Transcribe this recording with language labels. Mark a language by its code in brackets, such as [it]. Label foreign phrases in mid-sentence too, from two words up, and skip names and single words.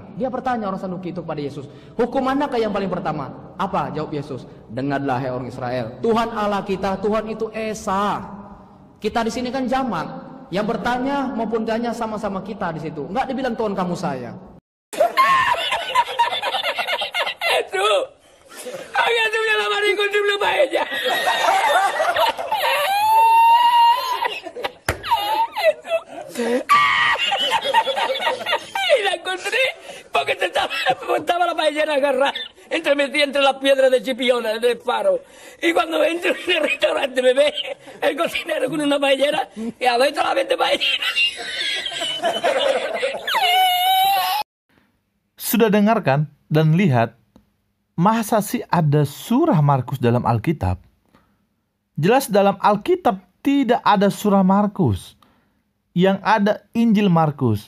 [id] Dia bertanya orang Saduki itu kepada Yesus, hukum manakah yang paling pertama? Apa? Jawab Yesus, dengarlah hai orang Israel, Tuhan Allah kita, Tuhan itu Esa. Kita di sini kan jamak, yang bertanya maupun tanya sama-sama kita di situ. Enggak dibilang Tuhan kamu saya. [es] encontré una paella. Y la encontré porque estaba la paellera agarrada metida entre las piedras de Chipiona del faro. Y cuando entro en el restaurante me ve el cocinero con una paellera y a ver solamente paellera. [id] Sudah dengarkan dan lihat, masa sih ada surah Markus dalam Alkitab? Jelas dalam Alkitab tidak ada surah Markus. Yang ada Injil Markus.